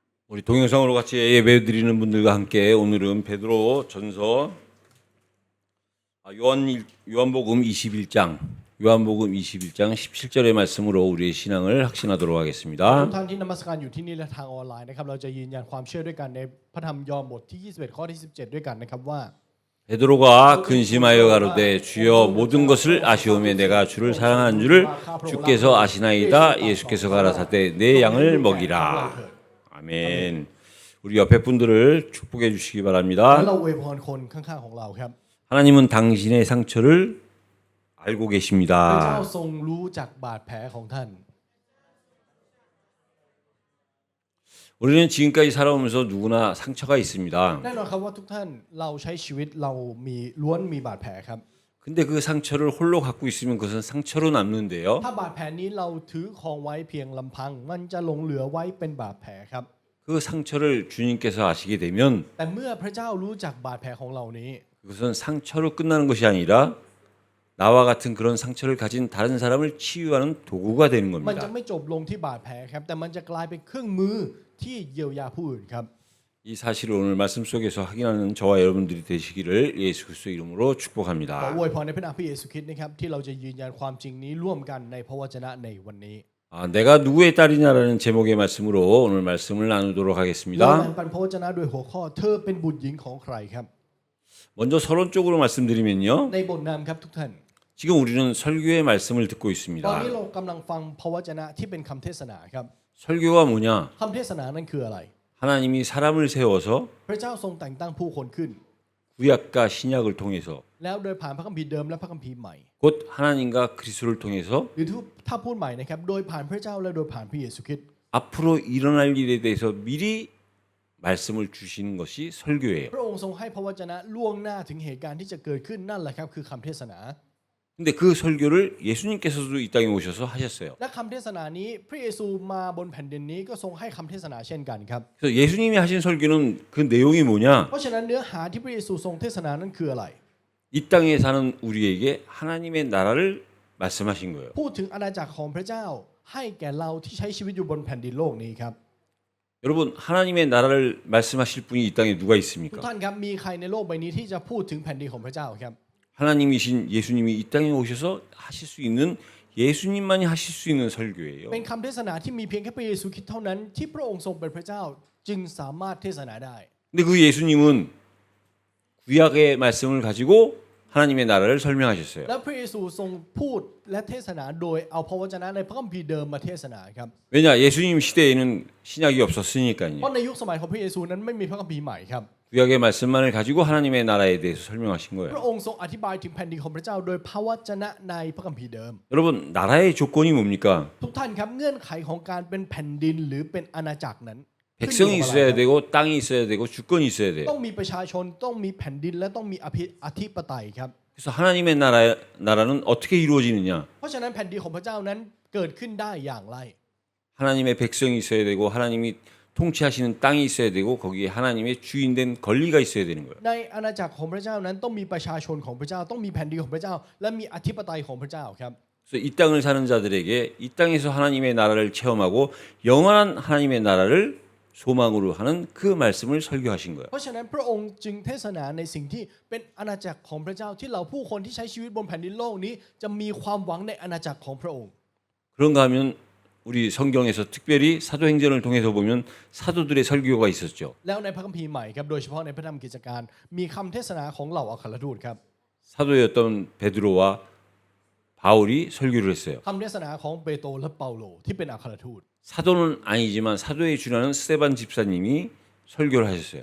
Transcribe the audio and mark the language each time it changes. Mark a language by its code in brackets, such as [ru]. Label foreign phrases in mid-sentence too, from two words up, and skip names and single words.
[ko] 우리 동영상으로 같이 예배드리는 분들과 함께 오늘은 베드로 전서 요한복음 21장 17절의 말씀으로 우리의 신앙을 확신하도록 [th] ทุก [ko] 하겠습니다. [th] ท่านที่นมัสการอยู่ที่นี่และทางออนไลน์นะครับเราจะยืนยันความเชื่อด้วยกันในพระธรรมยอห์นบทที่21ข้อที่17ด้วยกันนะครับว่า [ko] 베드로가 근심하여 가로되 주여 모든 것을 아시오매 내가 주를 사랑하는 줄을 주께서 아시나이다. 예수께서 가라사대 내 양을 먹이라. 아멘. 우리 옆에 분들을 축복해 주시기 [th] แล้ว [ko] 바랍니다. [th] เราอวยพรคนข้างๆของเราครับ [ko] 하나님은 당신의 상처를 알고 [th] พระเจ้า [ko] 계십니다. [th] ทรงรู้จักบาดแผลของท่าน [ko] 우리는 지금까지 살아오면서 누구나 상처가 있습니다. [th] แน่นอนครับว่าทุกท่านเราใช้ชีวิตเรามีล้วนมีบาดแผลครับ [ko] 근데 그 상처를 홀로 갖고 있으면 그것은 상처로 남는데요. [th] ถ้าบาดแผลนี้เราถือครองไว้เพียงลำพังมันจะหลงเหลือไว้เป็นบาดแผลครับ [ko] 그 상처를 주님께서 아시게 되면 [th] แต่เมื่อพระเจ้ารู้จักบาดแผลของเรานี้ [ko] 그것은 상처로 끝나는 것이 아니라 나와 같은 그런 상처를 가진 다른 사람을 치유하는 도구가 되는 [th] มันจะ [ko] 겁니다. [th] ไม่จบลงที่บาดแผลครับแต่มันจะกลายเป็นเครื่องมือที่เยียวยาผู้อื่นครับ [ko] 이 사실을 오늘 말씀 속에서 확인하는 저와 여러분들이 되시기를 예수 그리스도 이름으로 [th] ขอ [ko] 축복합니다. [th] อวยพรในพระนามพระเยซูคริสต์นะครับที่เราจะยืนยันความจริงนี้ร่วมกันในพระวจนะในวันนี้ [ko] 내가 누구의 딸이냐라는 제목의 말씀으로 오늘 말씀을 나누도록 [th] เราแบ่ง [ko] 하겠습니다. [th] ปันพระวจนะโดยหัวข้อเธอเป็นบุตรหญิงของใครครับ [ko] 먼저 서론적으로 말씀드리면요. [th] ในบทนำครับทุกท่าน [ko] 지금 우리는 설교의 말씀을 듣고 [th] ตอน [ko] 있습니다. [th] นี้เรากำลังฟังพระวจนะที่เป็นคำเทศนาครับ [ko] 설교가 뭐냐? [th] คำเทศนานั้นคืออะไร [ko] 하나님이 사람을 세워서 [th] พระเจ้าทรงแต่งตั้งผู้คนขึ้น [ko] 구약과 신약을 통해서 [th] แล้วโดยผ่านพระคัมภีร์เดิมและพระคัมภีร์ใหม่ [ko] 곧 하나님과 그리스도를 통해서 [th] หรือถ้าพูดใหม่นะครับโดยผ่านพระเจ้าและโดยผ่านพระเยซูคริสต์ [ko] 앞으로 일어날 일에 대해서 미리 말씀을 주시는 것이 설교예요. [th] พระองค์ทรงให้พระวจนะล่วงหน้าถึงเหตุการณ์ที่จะเกิดขึ้นนั่นแหละครับคือคำเทศนา [ko] 근데 그 설교를 예수님께서도 이 땅에 오셔서 하셨어요. [th] และคำเทศนานี้พระเยซูมาบนแผ่นดินนี้ก็ทรงให้คำเทศนาเช่นกันครับ [ko] 그래서 예수님이 하신 설교는 그 내용이 뭐냐? [th] เพราะฉะนั้นเนื้อหาที่พระเยซูทรงเทศนานั้นคืออะไร [ko] 이 땅에 사는 우리에게 하나님의 나라를 말씀하신 거예요. [th] พูดถึงอาณาจักรของพระเจ้าให้แก่เราที่ใช้ชีวิตอยู่บนแผ่นดินโลกนี้ครับ [ko] 여러분 하나님의 나라를 말씀하실 분이 이 땅에 누가 [th] ทุก [ko] 있습니까? [th] ท่านครับมีใครในโลกใบนี้ที่จะพูดถึงแผ่นดินของพระเจ้าครับ [ko] 하나님이신 예수님이 이 땅에 오셔서 하실 수 있는 예수님만이 하실 수 있는 설교예요. [th] เป็นคำเทศนาที่มีเพียงแค่พระเยซูคริสต์เท่านั้นที่พระองค์ทรงเป็นพระเจ้าจึงสามารถเทศนาได้ [ko] 근데 그 예수님은 구약의 말씀을 가지고 하나님의 나라를 설명하셨어요. [th] และพระเยซูทรงพูดและเทศนาโดยเอาพระวจนะในพระคัมภีร์เดิมมาเทศนาครับ [ko] 왜냐 예수님 시대에는 신약이 [th] เพ [ko] 없었으니까요. [th] ราะในยุคสมัยของพระเยซูนั้นไม่มีพระคัมภีร์ใหม่ครับ [ko] 구약의 말씀만을 가지고 하나님의 나라에 대해서 설명하신 [th] พ [ko] 거예요. [th] ระองค์ทรงอธิบายถึงแผ่นดินของพระเจ้าโดยพระวจนะในพระคัมภีร์เดิม [ko] 여러분 나라의 조건이 뭡니까? [th] ทุกท่านครับเงื่อนไขของการเป็นแผ่นดินหรือเป็นอาณาจักรนั้น [ko] 백성이 있어야 되고 땅이 있어야 되고 주권이 있어야 돼요. [th] ต้องมีประชาชนต้องมีแผ่นดินและต้องมีอธิปไตยครับ [ko] 그래서 하나님의 나라는 어떻게 이루어지느냐? [th] เพราะฉะนั้นแผ่นดินของพระเจ้านั้นเกิดขึ้นได้อย่างไร [ko] 하나님의 백성이 있어야 되고 하나님이 통치하시는 땅이 있어야 되고 거기에 하나님의 주인된 권리가 있어야 되는 거예요. [th] ในอาณาจักรของพระเจ้านั้นต้องมีประชาชนของพระเจ้าต้องมีแผ่นดินของพระเจ้า และมีอธิปไตยของพระเจ้าครับ [ko] 그래서 이 땅을 사는 자들에게 이 땅에서 하나님의 나라를 체험하고 영원한 하나님의 나라를 소망으로 하는 그 말씀을 설교하신 거예요. [th] เพราะฉะนั้นพระองค์จึงเทศนาในสิ่งที่เป็นอาณาจักรของพระเจ้าที่เราผู้คนที่ใช้ชีวิตบนแผ่นดินโลกนี้จะมีความหวังในอาณาจักรของพระองค์ [ko] 그런가 하면 우리 성경에서 특별히 사도행전을 통해서 보면 사도들의 설교가 있었죠. [th] แล้วในพระคัมภีร์ใหม่ครับโดยเฉพาะในพระธรรมกิจการมีคำเทศนาของเหล่าอัครทูตครับ [ko] 사도였던 베드로와 바울이 설교를 했어요. [th] คำเทศนาของเปโตรและเปาโลที่เป็นอัครทูต [ko] 사도는 아니지만 사도의 주라는 스데반 집사님이 설교를 하셨어요.